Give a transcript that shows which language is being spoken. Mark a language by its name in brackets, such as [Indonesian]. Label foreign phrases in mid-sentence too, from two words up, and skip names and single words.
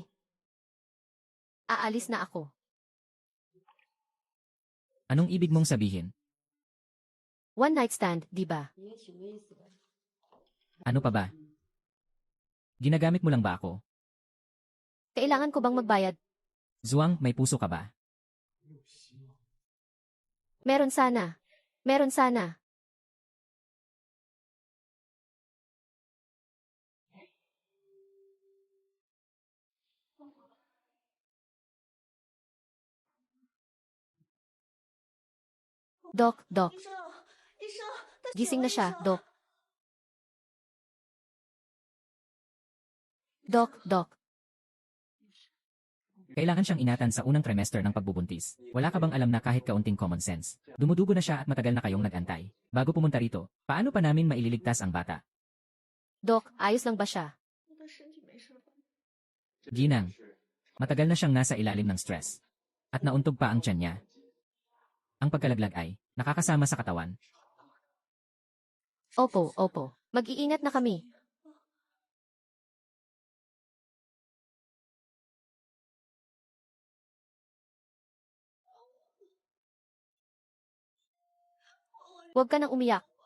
[Filipino] Aalis na ako. Anong ibig mong sabihin? [English] One night stand, [Filipino] di ba? Ano pa ba? Ginagamit mo lang ba ako? Kailangan ko bang magbayad? Zhuang, may puso ka ba? Meron sana. Meron sana. Doc. [Chinese] 医生，他 [Filipino] Gising na [Chinese] 醒 [Filipino] siya, [Chinese] 了医生 [Filipino] Doc. Doc. Kailangan siyang inatan sa unang trimester ng pagbubuntis. Wala ka bang alam na kahit kaunting [English] common sense? [Filipino] Dumudugo na siya at matagal na kayong nag-antay. Bago pumunta rito, paano pa namin maililigtas ang bata? Doc, ayos lang ba siya? [Chinese] 我的身体没事吧？ [Filipino] Ginang, matagal na siyang nasa ilalim ng stress. At nauntog pa ang tiyan niya. Ang pagkalaglag ay nakakasama sa katawan. Opo. Mag-iingat na kami. Huwag ka nang umiyak.